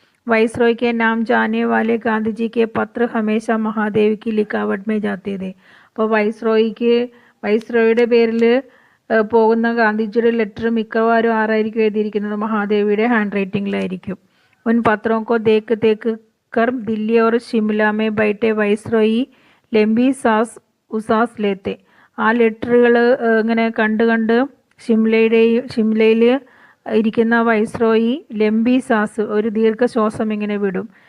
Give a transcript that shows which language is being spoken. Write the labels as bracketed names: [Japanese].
[Hindi] Viceroy के नाम जाने वाले गांधी जी के पत्र हमेशा महादेव की लिखावट में जाते थे. [Malayalam] അപ്പോൾ വൈസ്രോയുടെ പേരിൽ പോകുന്ന ഗാന്ധിജിയുടെ ലെറ്റർ മിക്കവാറും ആരായിരിക്കും എഴുതിയിരിക്കുന്നത്? മഹാദേവിയുടെ ഹാൻഡ് റൈറ്റിംഗിലായിരിക്കും. [Hindi] ഉൻ പത്രോं को देख देख कर दिल्ली और शिमला में बैठे वाइसरॉय लंबी उसास लेते. [Malayalam] ആ ലെറ്ററുകൾ ഇങ്ങനെ കണ്ട് ഷിംലയിൽ ഇരിക്കുന്ന വൈസ്രോയി [Hindi] ലംബി സാസ്, [Malayalam] ഒരു ദീർഘശ്വാസം ഇങ്ങനെ വിടും.